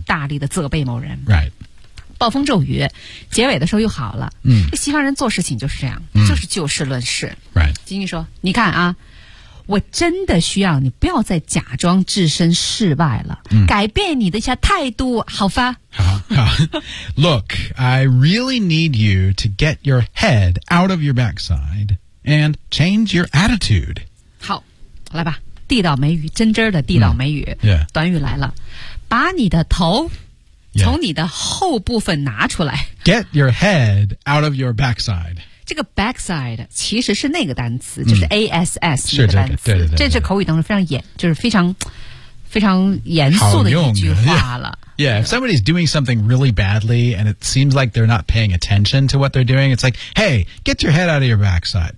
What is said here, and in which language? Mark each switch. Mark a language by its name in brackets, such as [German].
[Chinese] 大力的责备某人。 [English] Right. [Chinese] 暴风骤雨结尾的时候又好了、嗯、西方人做事情就是这样、嗯、就是就事论事、 [English] right. [Chinese] 经济说你看啊我真的需要你不要再假装置身事外了、嗯、改变你的一下态度好吧 [English] 好Look, I really need you to get your head out of your backside and change your attitude [Chinese] 好来吧地道美语真真的地道美语、嗯 yeah. 短语来了把你的头从你的后部分拿出来。 [English] Get your head out of your backside. [Chinese] 这个 backside 其实是那个单词，就是 ass 是这个单词。对对 对，这是口语当中非常严，就是非常非常严肃的一句话了。 [English] Yeah, if somebody's doing something really badly and it seems like they're not paying attention to what they're doing, it's like, hey, get your head out of your backside.